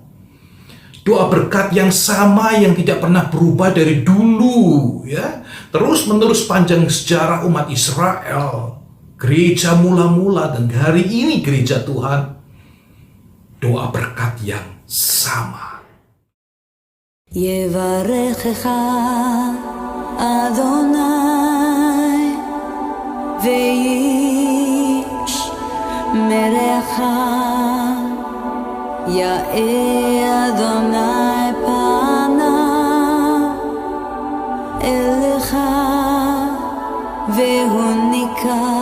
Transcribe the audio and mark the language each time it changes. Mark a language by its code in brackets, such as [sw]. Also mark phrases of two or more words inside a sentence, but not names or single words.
[id] Doa berkat yang sama yang tidak pernah berubah dari dulu, ya. Terus menerus panjang sejarah umat Israel, gereja mula-mula dan hari ini gereja Tuhan. Doa berkat yang sama. [he] יברכך אדוני וישמרך יאר אדוני פניו אליך ויחנך